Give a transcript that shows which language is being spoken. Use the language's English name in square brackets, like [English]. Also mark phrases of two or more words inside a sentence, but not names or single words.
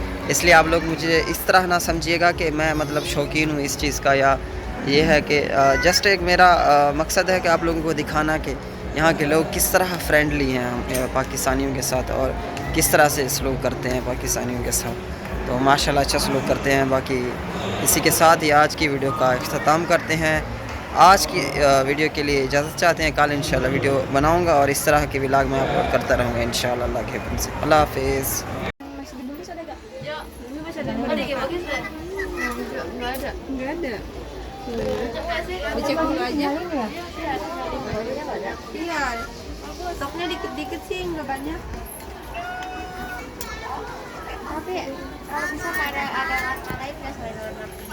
[Urdu] تو اس لیے آپ لوگ مجھے اس طرح نہ سمجھیے گا کہ میں مطلب شوقین ہوں اس چیز کا، یا یہ ہے کہ جسٹ ایک میرا مقصد ہے کہ آپ لوگوں کو دکھانا کہ یہاں کے لوگ کس طرح فرینڈلی ہیں ہم پاکستانیوں کے ساتھ، اور کس طرح سے سلوک کرتے ہیں پاکستانیوں کے ساتھ. تو ماشاءاللہ اچھا سلوک کرتے ہیں۔ باقی اسی کے ساتھ ہی آج کی ویڈیو کا اختتام کرتے ہیں. آج کی ویڈیو کے لیے اجازت چاہتے ہیں۔ کل ان شاء اللہ ویڈیو بناؤں گا اور اس طرح کے ولاگ میں اپلوڈ کرتا رہوں گا ان شاء اللہ اللہ کے حکم سے. اللہ حافظ. [Indonesian] Nggak ada. Dicek dulu aja. Iya. Stoknya dikit-dikit sih, nggak banyak. Tapi kalau bisa ada warna lain nggak selain warna pink?